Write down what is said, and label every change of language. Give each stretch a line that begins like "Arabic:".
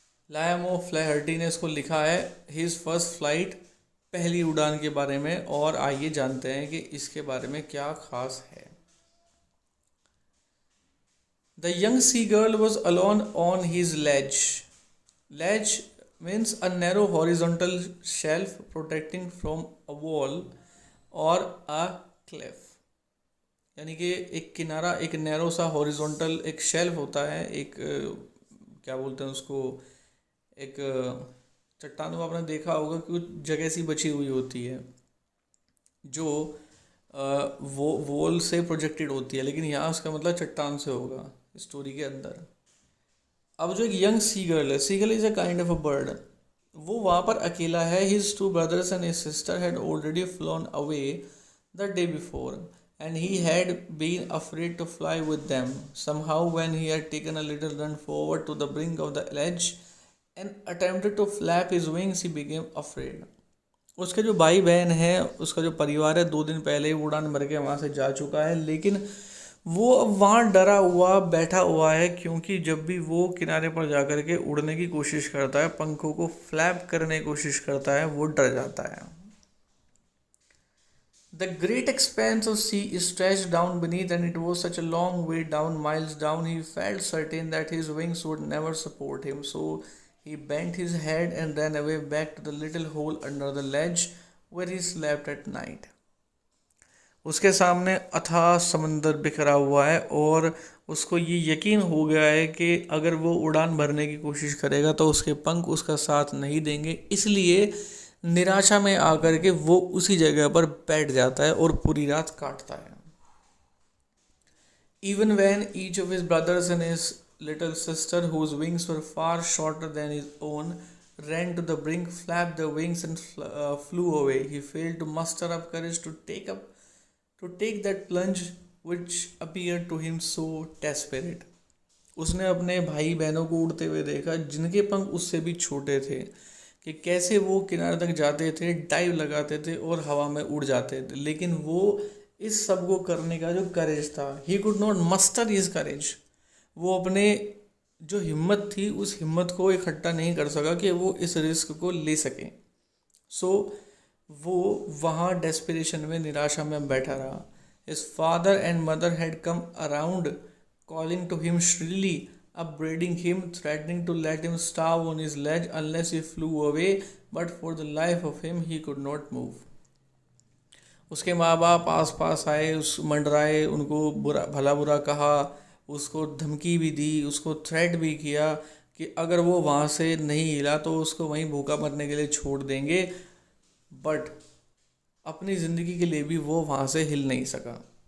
Hindi: Lime ओ Flaherty ने इसको लिखा है हिज फर्स्ट फ्लाइट, पहली उड़ान के बारे में। और आइए जानते हैं कि इसके बारे में क्या खास है।
English: The young sea gull was alone on his ledge. Ledge means a narrow horizontal shelf protecting from a wall or a cliff.
Hindi: यानी कि एक किनारा, एक नैरो सा हॉरिजॉन्टल एक शेल्फ होता है, एक क्या बोलते हैं उसको, एक चट्टान को आपने देखा होगा कि कुछ जगह सी बची हुई होती है जो वो वॉल से प्रोजेक्टेड होती है, लेकिन यहाँ उसका मतलब चट्टान से होगा स्टोरी के अंदर। अब जो एक यंग
English: sea gull है, sea gull is a kind of a bird,
Hindi: वो वहाँ पर अकेला है।
English: His two brothers and his sister had already flown away the day before and he had been afraid to fly with them. Somehow when he had taken a little run forward to the brink of the ledge and attempted to flap his wings, he became afraid.
Hindi: उसके जो भाई बहन है, उसका जो परिवार है, 2 दिन पहले ही उड़ान भर के वहाँ से जा चुका है, लेकिन वो अब वहाँ डरा हुआ बैठा हुआ है, क्योंकि जब भी वो किनारे पर जा कर के उड़ने की कोशिश करता है, पंखों को फ्लैप करने की कोशिश करता है, वो डर जाता है।
English: The great expanse of sea stretched down beneath, and it was such a long way down, miles down. He felt certain that his wings would never support him, so he bent his head and ran away back to the little hole under the ledge where he slept at night.
Hindi: उसके सामने अथाह समंदर बिखरा हुआ है और उसको ये यकीन हो गया है कि अगर वो उड़ान भरने की कोशिश करेगा तो उसके पंख उसका साथ नहीं देंगे, इसलिए निराशा में आकर के वो उसी जगह पर बैठ जाता है और पूरी रात काटता है।
English: Even when each of his brothers and his little sister, whose wings were far shorter than his own, ran to the brink, flapped their wings and flew away, he failed to muster up courage to take that plunge which appeared to him so desperate.
Hindi: उसने अपने भाई बहनों को उड़ते हुए देखा जिनके पंख उससे भी छोटे थे, कि कैसे वो किनारे तक जाते थे, डाइव लगाते थे और हवा में उड़ जाते थे, लेकिन वो इस सब को करने का जो करेज था,
English: he could not muster his courage,
Hindi: वो अपने जो हिम्मत थी उस हिम्मत को इकट्ठा नहीं कर सका कि वो इस रिस्क को ले सके। सो वो वहाँ डेस्पिरेशन में, निराशा में बैठा रहा।
English: His father and mother had come around calling to him shrilly, upbraiding him, threatening to let him starve on his ledge unless he flew away, but for the life of him he could not move.
Hindi: उसके माँ बाप आस पास आए, उस मंडराए, उनको बुरा भला बुरा कहा, उसको धमकी भी दी, उसको थ्रेट भी किया कि अगर वो वहाँ से नहीं हिला तो उसको वहीं भूखा मरने के लिए छोड़ देंगे, बट अपनी ज़िंदगी के लिए भी वो वहाँ से हिल नहीं सका।